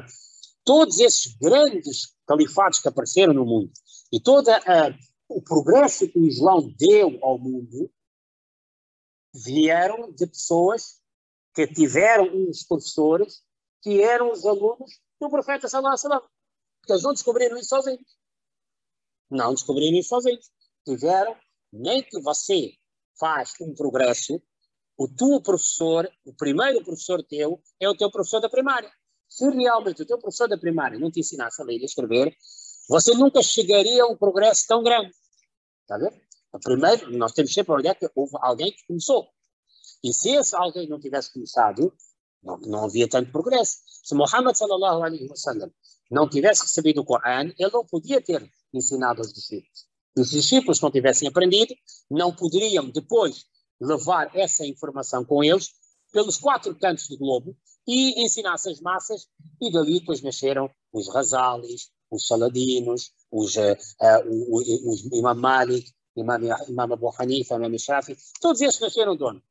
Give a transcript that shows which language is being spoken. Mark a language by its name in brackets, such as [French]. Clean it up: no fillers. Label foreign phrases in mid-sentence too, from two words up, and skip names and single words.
[Portuguese] Todos esses grandes califados que apareceram no mundo e todo o progresso que o Islão deu ao mundo vieram de pessoas que tiveram uns professores que eram os alunos do profeta [Arabic] صلى الله عليه وسلم. [Portuguese] Porque eles não descobriram isso sozinhos. Não descobriram isso sozinhos. Tiveram, nem que você faz um progresso, o teu professor, o primeiro professor teu, é o teu professor da primária. Se realmente o teu professor da primária não te ensinasse a ler e a escrever, você nunca chegaria a um progresso tão grande. Está a ver? Primeiro, nós temos sempre a olhar que houve alguém que começou. E se esse alguém não tivesse começado, não havia tanto progresso. Se Muhammad [Arabic] صلى الله عليه وسلم [Portuguese] não tivesse recebido o Corão, ele não podia ter ensinado aos discípulos. Os discípulos, se não tivessem aprendido, não poderiam depois levar essa informação com eles pelos 4 cantos do globo e ensinasse as massas, e dali depois nasceram os Razalis, os Saladinos, os Imam Malik, Imam Abu Hanifa, Imam Shafi, todos esses nasceram de onde?